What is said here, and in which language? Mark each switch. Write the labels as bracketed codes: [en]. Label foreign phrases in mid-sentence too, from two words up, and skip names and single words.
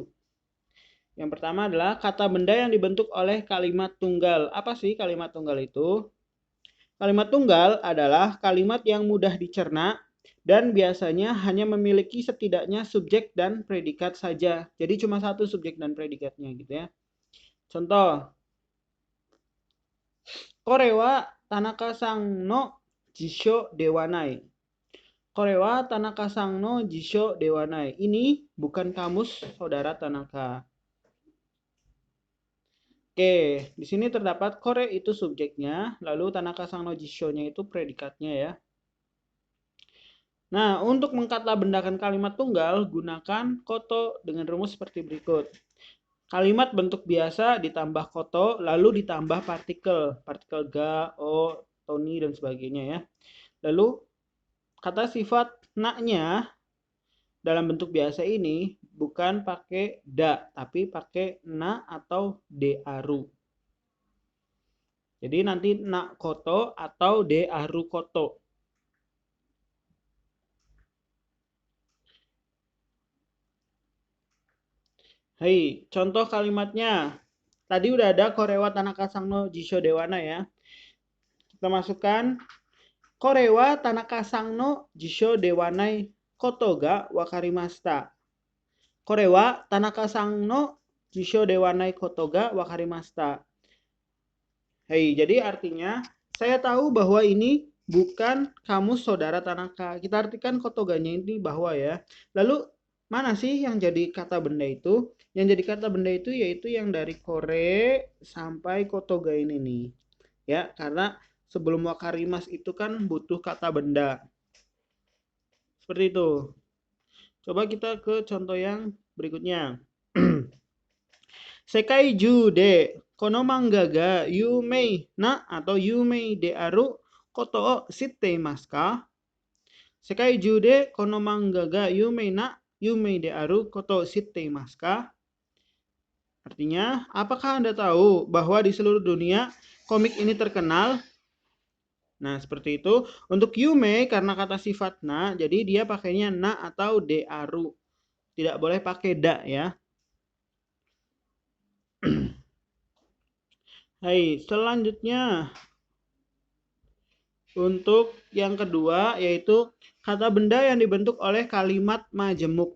[id] Yang pertama adalah kata benda yang dibentuk oleh kalimat tunggal. Apa sih kalimat tunggal itu? Kalimat tunggal adalah kalimat yang mudah dicerna dan biasanya hanya memiliki setidaknya subjek dan predikat saja. Jadi cuma satu subjek dan predikatnya gitu ya. Contoh, [ja] これは田中さんの辞書ではない. これは田中さんの辞書ではない. [id] Ini bukan kamus saudara Tanaka. Oke, di sini terdapat kore itu subjeknya, lalu [ja] 田中さんの辞書- [id] nya itu predikatnya ya. Nah, untuk mengkatabendakan kalimat tunggal, gunakan koto dengan rumus seperti berikut. Kalimat bentuk biasa ditambah koto, lalu ditambah partikel. Partikel ga, o, toni, dan sebagainya ya. Lalu, kata sifat na-nya dalam bentuk biasa ini bukan pakai da, tapi pakai na atau [ja] である. [id] Jadi nanti [ja] なこと [id] atau [ja] であること. [id] Hei, contoh kalimatnya. Tadi udah ada [ja] これは田中さんの辞書ではな ya. [id] Kita masukkan [ja] これは田中さんの辞書ではないことが分かりました. これは田中さんの辞書ではないことが分かりました. Hei, [id] jadi artinya saya tahu bahwa ini bukan kamus saudara Tanaka. Kita artikan kotoganya ini bahwa ya. Lalu mana sih yang jadi kata benda itu? Yang jadi kata benda itu yaitu yang dari kore sampai kotoga ini nih. Ya, karena sebelum wakarimas itu kan butuh kata benda. Seperti itu. Coba kita ke contoh yang berikutnya. [ja] 世界中でこの漫画が有名な atau 有名であることをしていますか? 世界中でこの漫画が有名な有名であることをしていますか? [id] Artinya, apakah Anda tahu bahwa di seluruh dunia komik ini terkenal? Nah, seperti itu. Untuk yume karena kata sifat na, jadi dia pakainya na atau [ja] である. [id] Tidak boleh pakai da ya. Hai, selanjutnya untuk yang kedua yaitu kata benda yang dibentuk oleh kalimat majemuk.